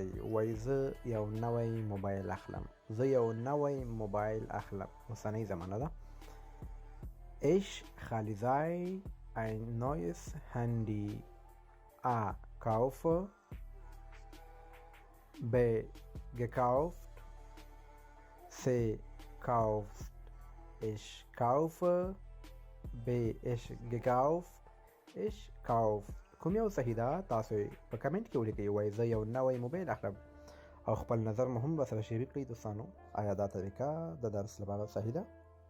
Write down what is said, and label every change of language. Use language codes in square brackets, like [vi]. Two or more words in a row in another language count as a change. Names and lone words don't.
[ps] وایي زه یو نوی موبایل اخلم. زه یو نوی موبایل اخلم. اوسنۍ زمانه ده. [de] Ich [ps] خالي ځای [de] ein neues Handy A kaufe B gekauft C kauft ich kaufe B ich gekauft ich kauft. [ps] کوم یو صحیح ده تاسو په کمنټ کې ولیکئ. وایي زه یو نوی موبایل اخلم او خپل نظر مو هم ورسره شریک کړئ دوستانو. آیا دا طریقه د درس لپاره صحیح ده؟